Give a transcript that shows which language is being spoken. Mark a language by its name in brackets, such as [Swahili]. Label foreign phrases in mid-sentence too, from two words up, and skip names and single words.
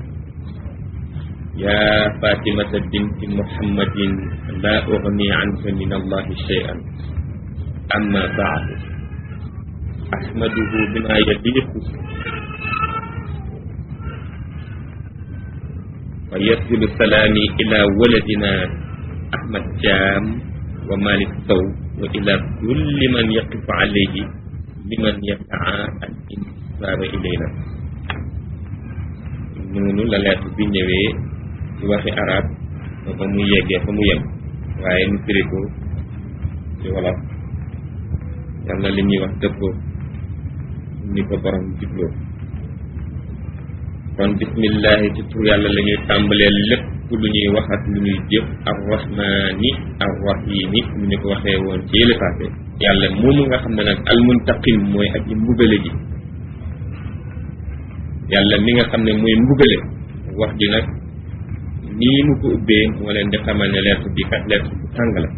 [Arabic] يا فاطمة بنت محمد لا أغني عنك من الله شيئا أما بعد أحمده بما يليق ويرسل السلام إلى ولدنا أحمد جام ومالك سو وإلى كل من يقف عليه لمن يسعى الانتساب إلينا. [Wolof] noonu la lettre bi ñëwee ci waxi arab ba mu yeggee fa mu yem waaye mu firi ko ci wolof yàlla li ñuy wax dëppoo ni ko borom jubloo. kon bismillahi ci tur yàlla la ñuy tàmbalee lépp lu ñuy wax ak lu ñuy jëf [Arabic] الرحمن الرحيم [Wolof] mu ñu ko waxee woon ci yële passé yàlla moomu nga xam ne nag almuntaqim mooy aji mbugale ji yàlla mi nga xam ne mooy mbugale wax ji nag nii mu ko ubbee moo leen di xamal ne lettre bi kat lettre bu tàng la.